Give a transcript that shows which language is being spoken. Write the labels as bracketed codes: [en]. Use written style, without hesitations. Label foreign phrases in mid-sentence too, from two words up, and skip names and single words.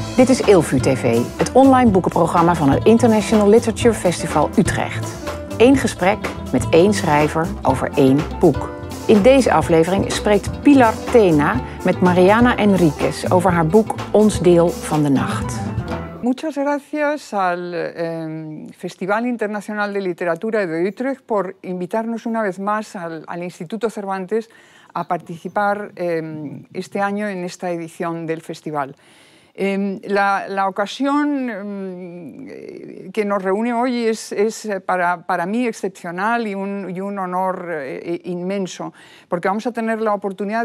[nl] Dit is Ilvu TV, het online boekenprogramma van het International Literature Festival Utrecht. Eén gesprek met één schrijver over één boek. In deze aflevering spreekt Pilar Tena met Mariana Enríquez over haar boek Ons deel van de nacht. [es] Muchas gracias al Festival Internacional de Literatura de Utrecht por invitarnos una vez más al Instituto Cervantes a participar este año en esta edición del festival. La ocasión que nos reúne hoy es para mí excepcional y un honor inmenso, porque vamos a tener la oportunidad